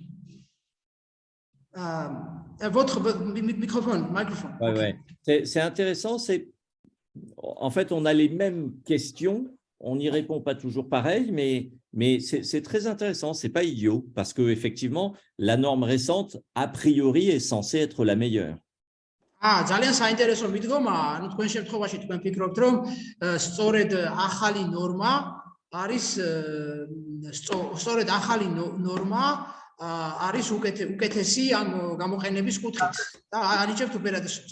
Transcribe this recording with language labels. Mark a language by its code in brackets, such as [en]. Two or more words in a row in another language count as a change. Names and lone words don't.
[fr] Votre microphone. Ouais, ouais. C'est intéressant. En fait, on a les mêmes questions. On n'y répond pas toujours pareil, mais c'est très intéressant. C'est pas idiot parce que effectivement, la norme récente, a priori, est censée être la meilleure. [ka] ძალიან საინტერესო მიდგომა, ანუ თქვენ შემთხვევაში თქვენ ფიქრობთ, რომ სწორედ ახალი ნორმა არის სწორედ ახალი ნორმა არის უკეთესი ამ გამოყენების კუთხით და ანიჭებთ უპირატესობას.